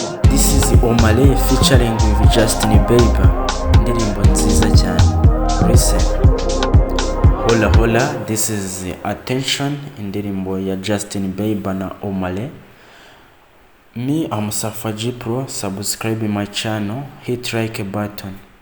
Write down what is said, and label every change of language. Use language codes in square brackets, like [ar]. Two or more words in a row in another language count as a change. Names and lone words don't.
[en] This is Omale featuring with Justin Bieber. [rw] Indirimbo nziza cyane. [en] Listen. [es] Hola, hola, [en] this is Attention, [rw] indirimbo ya Justin Bieber na Omale. [en] Me, I'm Safa G Pro. Subscribe my channel, hit like button.